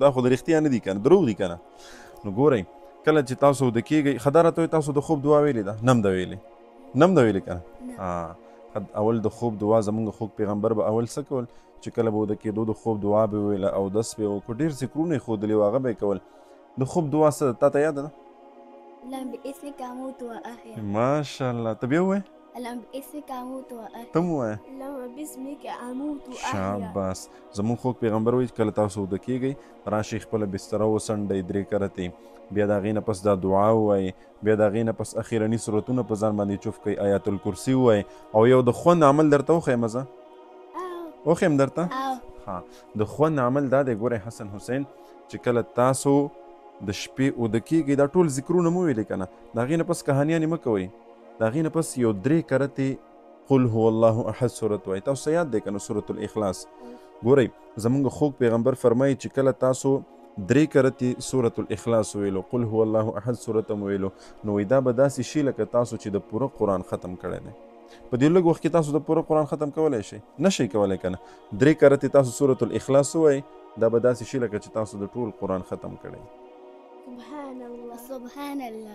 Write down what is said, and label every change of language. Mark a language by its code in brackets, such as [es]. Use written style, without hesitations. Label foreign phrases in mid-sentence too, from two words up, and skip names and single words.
[ps] دا خو د رښتیا نه دي که نه، دروغ دي که نه. نو ګورئ کله چې تاسو وده کېږئ، ښه دا راته وایئ تاسو د خوب دعا ویلې ده؟ نه م ده ویلې؟ نه م ده ویلې که نه؟ اول د خوب دعا زمونږ خوږ پیغمبر به اول څه کول چې کله به وده کېدو د خوب دعا به ویله، اودس به یې وکړو، ډېر ذکرونه یې ښودلي وو، هغه به یې کول. د خوب دعا څه ده؟ تا ته یاده ده؟ [ar] اللهم باسمك اموت واحيا. [ps] ماشاءالله. ته بیا ووایې. [ar] اللهم باسمك اموت واحيا. [ps] ته م ووایه. [ar] اللهم باسمك اموت واحيا. [ps] شاباس. زمونږ خوږ پیغمبر وایي کله تاسو وده کېږئ راشئ خپله بستره وڅنډئ 3 کرتې، بیا د هغې نه پس دا دعا ووایئ، بیا د هغې نه پس اخرني صورتونه په ځان باندې چوف کړئ، آیات الکرسي ووایئ، او یو د خوند عمل درته وښیم زه وښیم درته. ها د خوند عمل دا دی، ګورئ حسن حسین چې کله تاسو د شپې وده کېږئ دا ټول ذکرونه مو ویلې که نه، د هغې نه پس کهانیانې مه کوئ، د هغې نه پس یو 3 کرتې قل هو الله احد صورت وایي. تاسو ته یاد دی که نه سورة الاخلاص؟ ګورئ زمونږ خوږ پیغمبر فرمایي چې کله تاسو 3 کرتې سورة الاخلاص ویلو، قل هو الله احد صورت هم ویلو، نو وایي دا به داسې شي لکه تاسو چې د پوره قرآن ختم کړی دی. په دې لږ وخت کې تاسو د پوره قرآن ختم کولی شئ؟ نه شئ کولی که نه. 3 کرتې تاسو سورة الاخلاص ووایئ، دا به داسې شي لکه چې تاسو د ټول قرآن ختم کړی. [ar] سبحان الله سبحان الله.